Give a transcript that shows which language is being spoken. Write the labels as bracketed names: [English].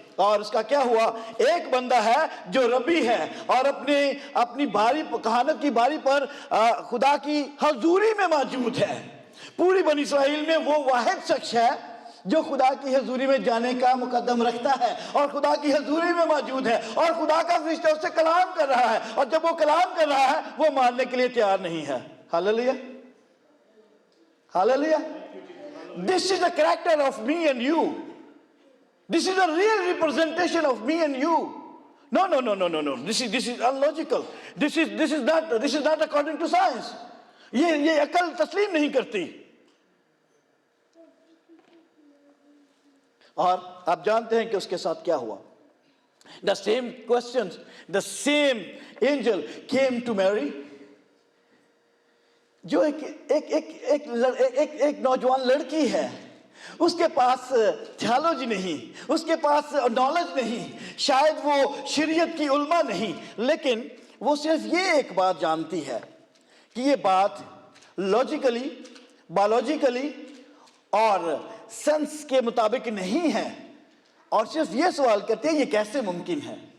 [Urdu] اور اس کا کیا ہوا؟ ایک بندہ ہے جو ربی ہے اور اپنی باری کہانت کی باری پر خدا کی حضوری میں موجود ہے. پوری بنی اسرائیل میں وہ واحد شخص ہے جو خدا کی حضوری میں جانے کا مقدم رکھتا ہے اور خدا کی حضوری میں موجود ہے اور خدا کا فرشتہ اس سے کلام کر رہا ہے اور جب وہ کلام کر رہا ہے وہ ماننے کے لیے تیار نہیں ہے. ہاللیلویا ہاللیلویا. [English] This is the character of me and you. This is a real representation of me and you. No. This is illogical. This is not according to science. [Urdu] یہ عقل تسلیم نہیں کرتی. اور آپ جانتے ہیں کہ اس کے ساتھ کیا ہوا. [English] The same questions, the same angel came to Mary. [Urdu] جو ایک نوجوان لڑکی ہے اس کے پاس تھیالوجی نہیں اس کے پاس نالج نہیں شاید وہ شریعت کی علماء نہیں لیکن وہ صرف یہ ایک بات جانتی ہے کہ یہ بات لاجیکلی بایولوجیکلی اور سینس کے مطابق نہیں ہے اور صرف یہ سوال کرتے ہیں یہ کیسے ممکن ہے.